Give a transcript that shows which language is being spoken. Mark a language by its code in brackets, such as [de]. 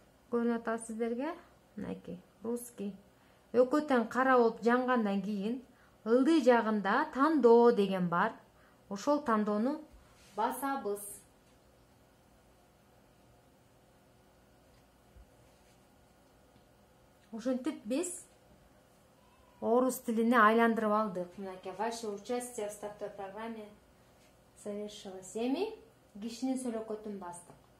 [ky] Көрүнүп атат сиздерге? Мынакей русский. Өкөтөн кара болуп жангандан кийин ылдый жагында тандоо деген бар. Ошол тандоону басабыз. Ошентип биз орус тилине айландырып алдык. Мынакей [ru] ваше участие в стартовой программе совершилось. [ky] Эми кишинин сөйлөкөтүн бастык.